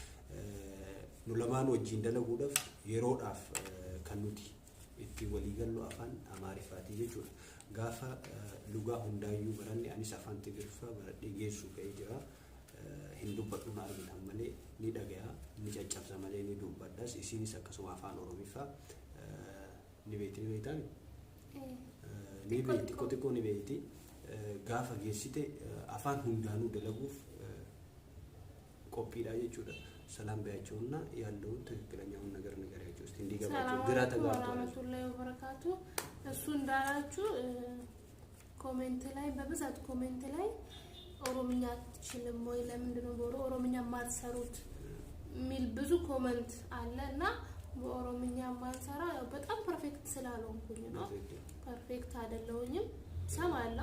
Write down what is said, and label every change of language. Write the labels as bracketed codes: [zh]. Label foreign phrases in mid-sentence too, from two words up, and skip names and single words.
[om] nu lamaan wajjin dalaguudhaaf yeroodhaaf kan nuti itti walii gallu afaan amaariffaati jechuudha gaafa lugaa hundaayyuu baranne anis afaan tigriffaa baradhee geessu ka'ee jira hin dubbadhu na argitan malee ni dhagaya ni caccabsa malee ni dubbadhas isinis akkasuma afaan oromiffaa ni beektan ni beekti xiqqoo ni beekti gaafa geessite afaan hundaanuu dalaguuf qophiidha jechuudha [am] ሰላም ባያቸውና ያለው ትክክለኛው ነገር ነገራቸው እስቲ እንዲገባቸው ግራ ተጋብቷል ወበረካቱ እሱ እንዳላችሁ ኮሜንት ላይ በብዛት ኮሜንት ላይ ኦሮምኛ ትችልም ወይ ለምንድን ነው በኦሮምኛ ማትሰሩት ሚል ብዙ ኮሜንት አለና በኦሮምኛ ማንሰራ በጣም ፐርፌክት ስላልሆንኩኝ ነው ፐርፌክት አይደለሁኝም ሰማለው